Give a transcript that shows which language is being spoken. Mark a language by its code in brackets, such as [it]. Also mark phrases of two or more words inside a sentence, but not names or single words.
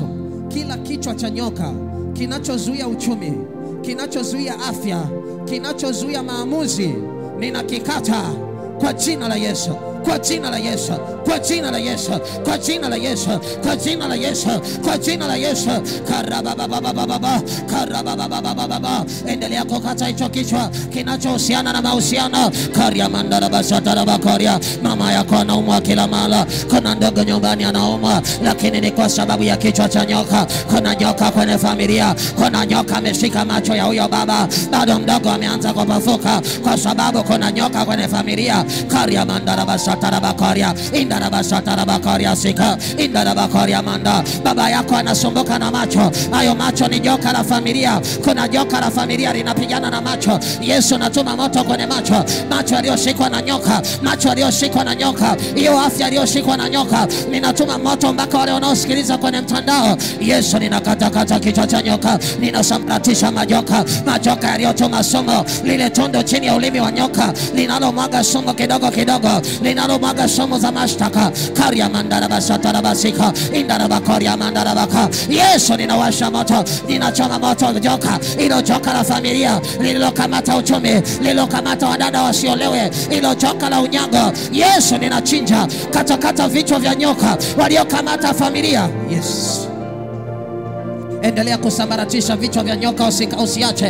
[sw] Kila kichwa cha nyoka kinachozuia uchumi, kinachozuia afya, kinachozuia maamuzi, ninakikata kwa jina la Yesu, kwa jina la Yesu, kwa jina la Yesu, kwa jina la Yesu, kwa jina la Yesu, kwa jina la Yesu. Karabababababa, karabababababa. Endelea kukata hicho kichwa kinachohusiana na mahusiano. Karia mandara basatara bakoria. Mama yako anaumwa kila mara, kuna ndogo nyumbani anaumwa, lakini ni kwa sababu ya kichwa cha nyoka. Kuna nyoka kwenye familia, kuna nyoka ameshika macho ya huyo baba, bado mdogo ameanza kupafuka kwa sababu kuna nyoka kwenye familia. Karia mandara basatara bakoria, indara basatara bakoria sika, indara bakoria manda. Baba yako anasumbuka na macho, hayo macho ni joka la familia. Kuna joka la familia linapigana na macho. Yesu natuma moto kwenye macho, macho yaliyoshikwa na nyoka, macho yaliyoshikwa na nyoka, hiyo afya iliyoshikwa na nyoka, ninatuma moto mpaka wale wanaosikiliza kwenye mtandao. Yesu ninakatakata kichwa cha nyoka, ninasambaratisha majoka, majoka yaliyotuma sumu, lile tondo chini ya ulimi wa nyoka linalomwaga sumu kidogo kidogo, linalomwaga sumu za mashtaka. Karia mandara basatara basika, indara bakoria mandara baka. Yesu ninawasha moto, ninachoma moto joka, ilo joka la familia lililokamata uchumi, lililokamata wadada wasiolewe, ilo joka la unyago. Yesu ninachinja, katakata vichwa vya nyoka waliokamata familia. Yes. Endelea kusambaratisha vichwa vya nyoka, usiache.